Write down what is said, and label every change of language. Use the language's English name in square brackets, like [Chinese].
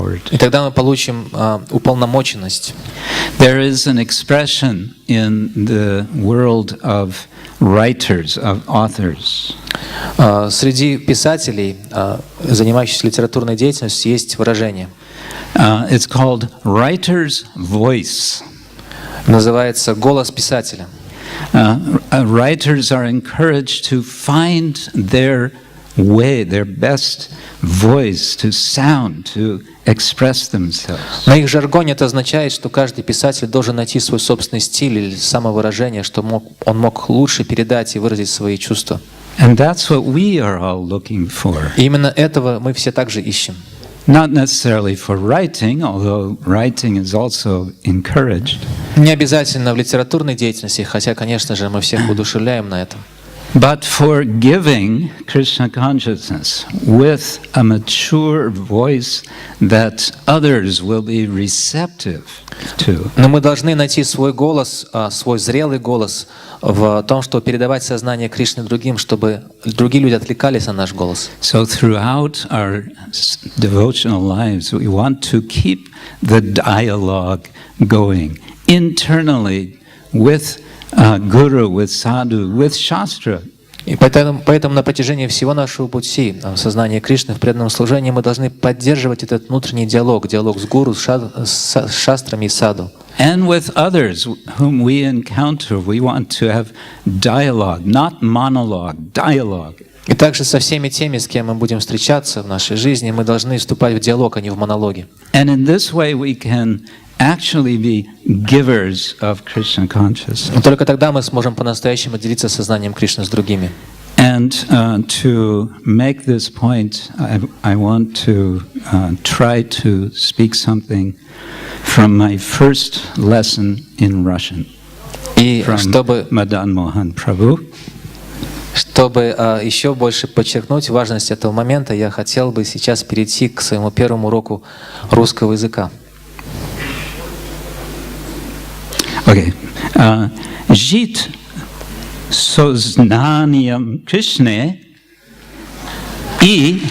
[Russian] И тогда мы получим уполномоченность. [English] There is an expression in the world of writers, of authors. [Russian] Среди писателей, занимающихся литературной деятельностью, есть выражение. [English] It's called writer's voice. [Russian] Называется «голос писателя». [English] Writers are encouraged to find their way, their best voice to sound, to express themselves. [Russian] На их жаргоне это означает, что каждый писатель должен найти свой собственный стиль или самовыражение, что он мог лучше передать и выразить свои чувства. [English] And that's what we are all looking for. [Russian] И именно этого мы все также ищем. [English] Not necessarily for writing, although writing is also encouraged. [Russian] Не обязательно в литературной деятельности, хотя, конечно же, мы всех удушевляем на этом. [English] But for giving Krishna consciousness with a mature voice that others will be receptive to. [Russian] Но мы должны найти свой голос, свой зрелый голос в том, что передавать сознание Кришны другим, чтобы другие люди отвлекались на наш голос. [English] So throughout our devotional lives, we want to keep the dialogue going internally with Guru, with Sadhu, with Shastra. [Russian] И поэтому на протяжении всего нашего пути сознания Кришны в преданном служении мы должны поддерживать этот внутренний диалог с гуру, с шастрами и саду. [English] And with others whom we encounter, we want to have dialogue, not monologue, dialogue. [Russian] И также со всеми теми, с кем мы будем встречаться в нашей жизни, мы должны вступать в диалог, а не в монологи. [English] And in this way we can actually be givers of Krishna consciousness. [Russian] И только тогда мы сможем по-настоящему делиться сознанием Кришны с другими. [English] And to make this point, I want to try to speak something from my first lesson in Russian, from Madan Mohan Prabhu. [Russian] Чтобы еще больше подчеркнуть важность этого момента, я хотел бы сейчас перейти к своему первому уроку русского языка. [English] Okay. [Russian] Жить сознанием Кришны и...